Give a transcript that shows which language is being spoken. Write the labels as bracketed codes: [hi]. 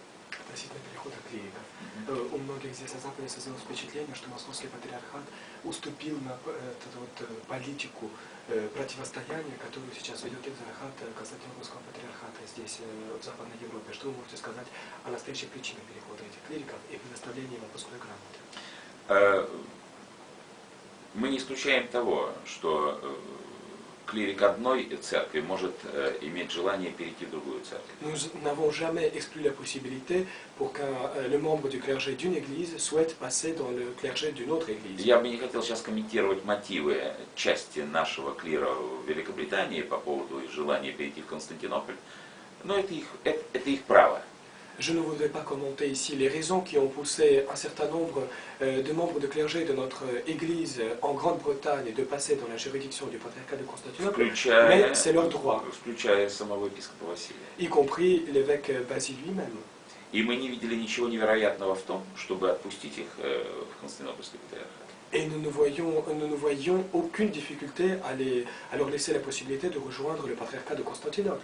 [ru] Относительно перехода клириков. У многих здесь на Западе создалось впечатление, что Московский патриархат уступил на эту политику противостояния, которую сейчас ведет экзархат Константинопольского патриархата здесь, в Западной Европе. Что вы можете сказать о настоящих причинах перехода этих клириков и предоставления им отпускной грамоты? Мы не исключаем того, что клирик одной церкви может иметь желание перейти в другую церковь. [fr] Nous n'avons jamais exclu la possibilité pour qu'un le membre du clergé d'une église souhaite passer dans le clergé d'une autre église. [ru] Я бы не хотел сейчас комментировать мотивы части нашего клира в Великобритании по поводу желания перейти в Константинополь, но это их право. [fr] Je ne voudrais pas commenter ici les raisons qui ont poussé un certain nombre de membres de clergé de notre Église en Grande-Bretagne de passer dans la juridiction du patriarcat de Constantinople, mais c'est leur droit, [ru] Включая самого епископа Василия. [fr] y compris l'évêque Basile lui-même. [ru] И мы не видели ничего невероятного в том, чтобы отпустить их в Константинопольский патриархат. [fr] Et nous ne voyions aucune difficulté à leur laisser la possibilité de rejoindre le patriarcat de Constantinople.